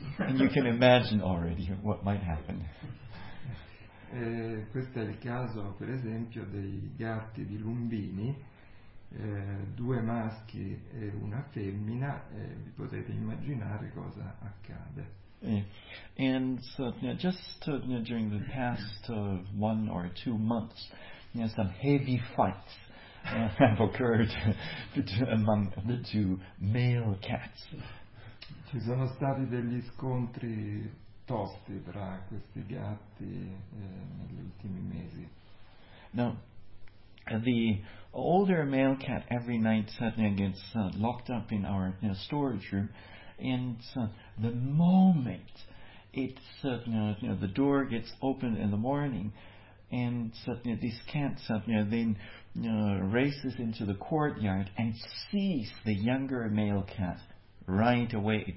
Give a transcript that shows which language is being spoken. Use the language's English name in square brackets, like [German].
[English] And you can imagine already what might happen. [Italian] Questo è il caso, per esempio, dei gatti di Lumbini, due maschi e una femmina, e vi potete immaginare cosa accade. [English] And so, during the past one or two months, some heavy fights have occurred among the two male cats. [Italian] Ci sono stati degli scontri tosti tra questi gatti negli ultimi mesi. [English] Now, the older male cat every night suddenly gets locked up in our storage room. And the moment it's the door gets opened in the morning, and suddenly this cat suddenly then races into the courtyard and sees the younger male cat right away.